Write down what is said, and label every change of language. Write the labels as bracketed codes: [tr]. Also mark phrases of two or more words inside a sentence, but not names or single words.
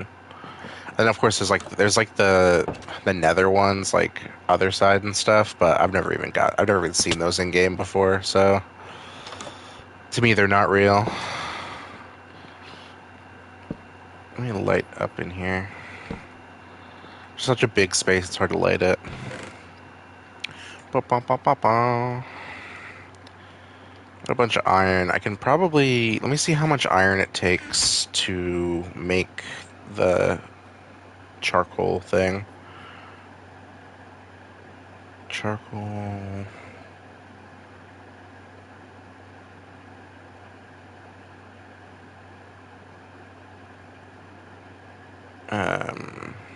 [en] And of course there's like the Nether ones, like other side and stuff, but I've never even seen those in game before, so to me they're not real. Let me light up in here. Such a big space, it's hard to light it. Ba -ba -ba -ba -ba. A bunch of iron. I can probably... Let me see how much iron it takes to make the charcoal thing. Charcoal... Um...